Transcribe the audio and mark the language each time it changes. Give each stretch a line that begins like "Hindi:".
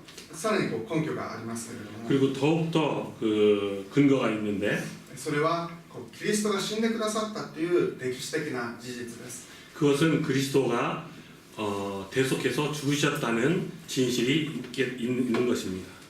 Japanese: さらにこう根拠がありますけれども、
Korean: 그리고 더욱더 그 근거가 있는데
Japanese: それはこうキリストが死んでくださったという歴史的な事実です。
Korean: 그것은 그리스도가 대속해서 죽으셨다는 진실이 있는 것입니다.